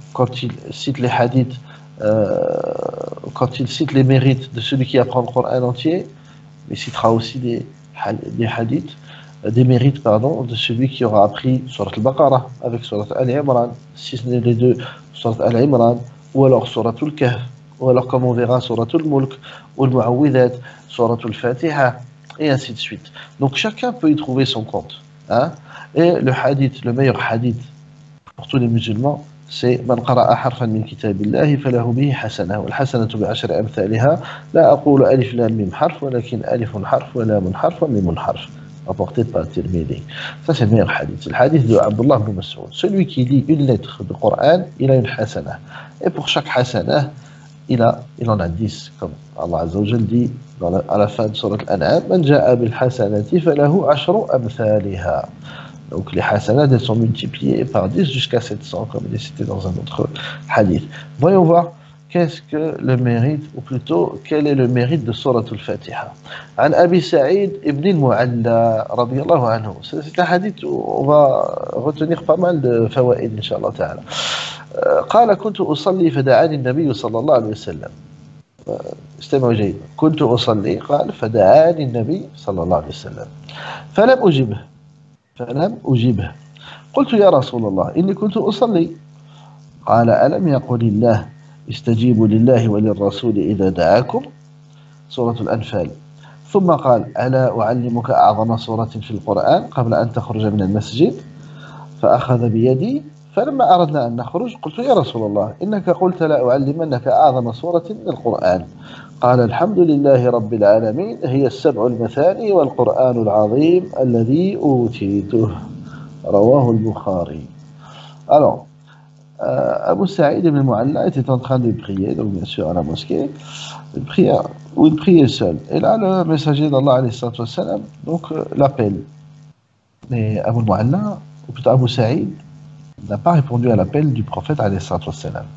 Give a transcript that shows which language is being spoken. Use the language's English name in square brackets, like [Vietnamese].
[French] Quand il cite les hadiths, quand il cite les mérites de celui qui apprend le Coran entier, il citera aussi des hadiths, des mérites pardon, de celui qui aura appris Surat al-Baqarah avec Surat al-Imran, si ce n'est les deux, Surat al-Imran, ou alors Surat al-Kahf, ou alors comme on verra Surat al-Mulk, ou al-Mu'awwidat, Surat al-Fatiha, et ainsi de suite. Donc chacun peut y trouver son compte. Hein? Et le hadith, le meilleur hadith pour tous les musulmans, c'est [Arabic] من قرأ حرفا من كتاب الله فله به حسنة والحسنة بعشر أمثالها لا أقول ألف لام ميم حرف ولكن ألف حرف ولام حرف وميم حرف [French] rapporté par Tirmidhi. Ça c'est le meilleur hadith. C'est le hadith de Abdullah ibn Mas'ud. Celui qui lit une lettre du Coran, il a une hasana. Et pour chaque hasana, il en a 10, comme Allah Azza wa Jal dit à la fin de Surat Al-An'am, [Arabic] Man ja'a bil hasanati falahu ashru amthaliha. [French] Donc les hasanats, elles sont multipliées par 10 jusqu'à 700, comme il est cité dans un autre hadith. Voyons voir qu'est-ce que le mérite, ou plutôt, quel est le mérite de Surat Al-Fatiha. [Arabic] An Abi Sa'id ibn al-Mu'alla, radiyallahu anhu. [French] C'est un hadith où on va retenir pas mal de fawaïd, inshallah ta'ala. [Arabic] قال كنت أصلي فدعاني النبي صلى الله عليه وسلم. استمعوا جيدا. كنت أصلي قال فدعاني النبي صلى الله عليه وسلم فلم أجبه قلت يا رسول الله إني كنت أصلي قال ألم يقل الله استجيبوا لله وللرسول إذا دعاكم سورة الأنفال ثم قال ألا أعلمك أعظم سورة في القرآن قبل أن تخرج من المسجد فأخذ بيدي فلما أردنا أن نخرج قلت يا رسول الله إنك قلت لا أعلمنك أعظم سورة من القرآن قال الحمد لله رب العالمين هي السبع المثاني والقرآن العظيم الذي أوتيته رواه البخاري. [French] Alors, Abu Sa'id ibn al-Mu'alla était en train de prier, donc bien sûr à la mosquée, une prière, où il priait seul. Et là, le messager d'Allah alayhi salatu wassalam, donc l'appelle. Mais Abu al-Mu'alla, ou plutôt Abu Sa'id, n'a pas répondu à l'appel du prophète alayhi salatu wassalam.